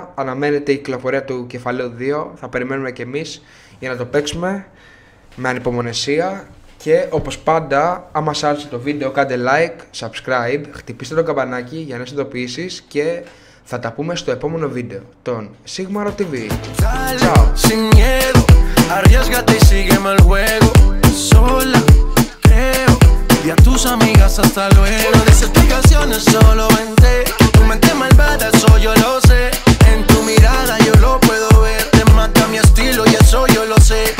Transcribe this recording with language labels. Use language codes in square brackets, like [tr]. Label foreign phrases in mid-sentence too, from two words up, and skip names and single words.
[el] Αναμένεται η κυκλοφορία του κεφαλαίου 2. Θα περιμένουμε κι εμείς για να το παίξουμε με ανυπομονησία. Και όπως πάντα, άμα σας άρεσε το βίντεο, κάντε [en] like, subscribe, [el] χτυπήστε το καμπανάκι για νέες ειδοποιήσεις και θα τα πούμε στο επόμενο βίντεο των Sigmaro TV. Ciao. [es] Sin miedo, arriésgate y sígueme el juego. Sola, creo, y a tus amigas hasta luego. No des explicaciones, solo vente. Tu mente malvada, eso yo lo sé. En tu mirada yo lo puedo ver. Te mata mi estilo y eso yo lo sé.